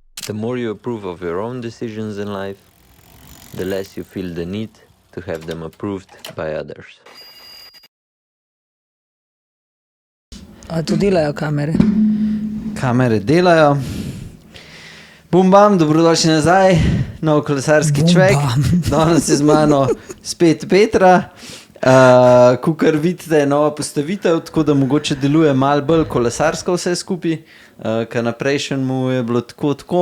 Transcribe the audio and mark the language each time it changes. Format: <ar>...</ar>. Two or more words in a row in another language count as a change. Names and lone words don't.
<en>The more you approve of your own decisions in life, the less you feel the need to have them approved by others.</en> <sl>A to delajo kamere? Kamere delajo. Bam, dobrodošli nazaj, nov kolesarski čvek. Danes je z mano spet Petra. Kakor vidite, nova postavitev, tako da mogoče deluje malo bolj kolesarsko vse skupaj, ker na prejšnjemu je bilo tako.</sl>